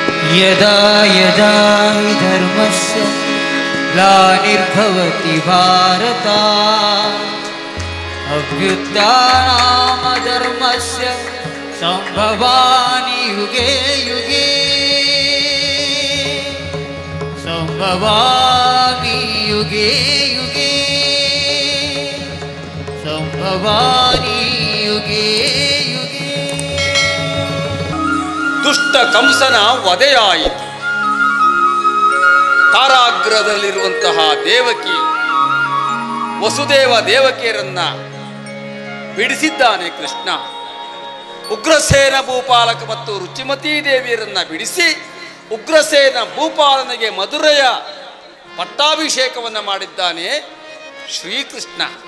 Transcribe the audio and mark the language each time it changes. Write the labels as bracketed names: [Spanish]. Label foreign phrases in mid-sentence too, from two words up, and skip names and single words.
[Sanskrit] ಯದಾ ಯದಾ ಹಿ ಧರ್ಮಸ್ಯ ಗ್ಲಾನಿರ್ಭವತಿ ಭಾರತ ಅಭ್ಯುತ್ಥಾನಾಮ ಧರ್ಮಸ್ಯ ಸಂಭವಾನಿ ಯುಗೇ ಯುಗೇ ಸಂಭವಾಮಿ ಯುಗೇ ಯುಗೇ ಸಂಭವಾನಿ ಯುಗೇ ಯುಗೇ. [Kannada] ದುಷ್ಟ ಕಂಸನ ವಧೆಯಾಯಿತು. ಕಾರಾಗೃಹದಲ್ಲಿರುವಂತಹ ದೇವಕಿ ವಸುದೇವ ದೇವಕಿಯರನ್ನ ಬಿಡಿಸಿದ್ದಾನೆ ಕೃಷ್ಣ. ಉಗ್ರಸೇನ ಭೂಪಾಲಕ ಮತ್ತು ರುಚಿಮತೀ ದೇವಿಯರನ್ನ ಬಿಡಿಸಿ ಉಗ್ರಸೇನ ಭೂಪಾಲನಿಗೆ ಮಧುರೆಯ ಪಟ್ಟಾಭಿಷೇಕವನ್ನು ಮಾಡಿದ್ದಾನೆ ಶ್ರೀಕೃಷ್ಣ.